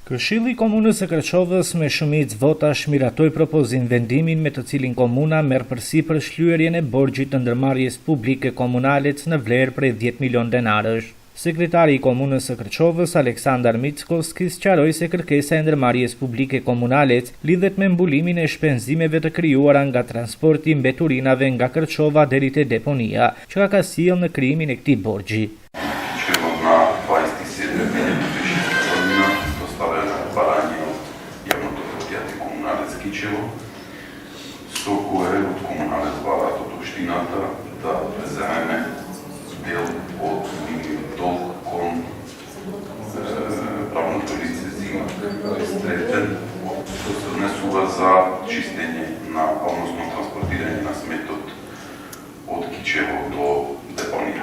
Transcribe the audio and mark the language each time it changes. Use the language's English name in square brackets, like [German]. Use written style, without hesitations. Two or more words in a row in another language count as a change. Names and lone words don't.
[Albanian] Këshilli i Komunës së Kërçovës me shumicë votash miratoi propozim vendimin me të cilin komuna merr përsipër shlyerjen e borxhit të ndërmarrjes publike komunale në vlerë prej 10 milion denarësh. Sekretari i Komunës së Kërçovës, Aleksandar Mickovski, sqaroi se kërkesa e ndërmarrjes publike komunale lidhet me mbulimin e shpenzimeve të krijuara nga transporti i mbeturinave nga Kërçova deri te deponia, që ka sjellë në krijimin e këtij borxhi. [Macedonian] Со кое од комуналец барат од општината да преземе дел од долг кон правното лице зима третен, што се однесува за чистење на, односно транспортирање на сметот од Кичево до депонија.